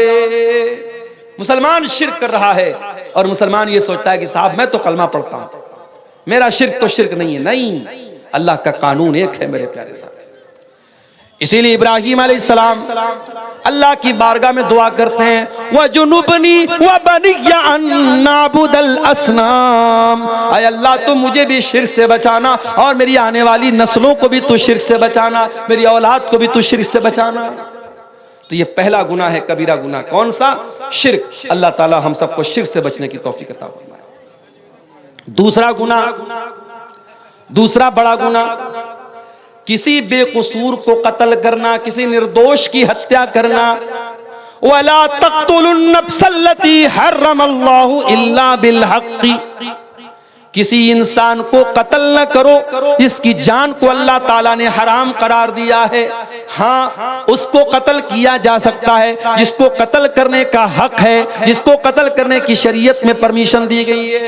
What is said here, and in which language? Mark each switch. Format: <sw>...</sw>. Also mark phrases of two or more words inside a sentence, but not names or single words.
<hi>मुसलमान शिर्क कर रहा है और मुसलमान ये सोचता है कि साहब मैं तो कलमा पढ़ता हूं, मेरा शिर्क तो शिर्क नहीं है। नहीं, अल्लाह का कानून एक है मेरे प्यारे साथ। इसीलिए इब्राहीम अलैहिस्सलाम अल्लाह की बारगाह में दुआ करते हैं,</hi> <ar>واجنبني وبني أن نعبد الأصنام,</ar> <hi>ऐ अल्लाह तो मुझे भी शिर्क से बचाना और मेरी आने वाली नस्लों को भी तू शिर्क से बचाना, मेरी औलाद को भी तू शिर्क से बचाना। तो ये पहला गुनाह है, कबीरा गुनाह। कौन सा? शिर्क। अल्लाह ताला हम सबको शिर्क से बचने की तौफीक अता फरमाए। दूसरा गुनाह, दूसरा बड़ा गुनाह, किसी बेकसूर को कत्ल करना, किसी निर्दोष की हत्या करना।</hi> <ar>ولا تقتلوا النفس التي حرم الله إلا بالحق,</ar> <hi>किसी इंसान को कत्ल न करो, इसकी जान को अल्लाह ताला ने हराम करार दिया है। हाँ, उसको कत्ल किया जा सकता है जिसको कत्ल करने का हक है, जिसको कत्ल करने की शरीयत में परमिशन दी गई है।</hi>